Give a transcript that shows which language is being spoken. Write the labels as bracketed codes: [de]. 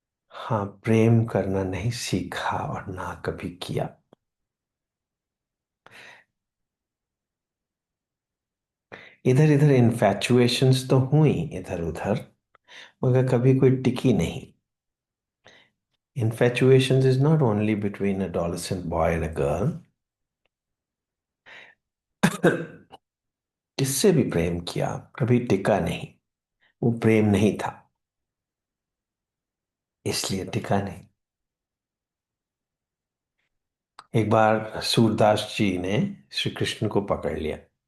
[hi] हाँ, प्रेम करना नहीं सीखा और ना कभी किया। इधर इधर इन्फैचुएशंस तो हुई इधर उधर, मगर कभी कोई टिकी नहीं। [en] Infatuations is not only between a adolescent boy and a girl। [hi] किससे भी प्रेम किया, कभी टिका नहीं। वो प्रेम नहीं था, इसलिए टिका नहीं। एक बार सूरदास जी ने श्री कृष्ण को पकड़ लिया।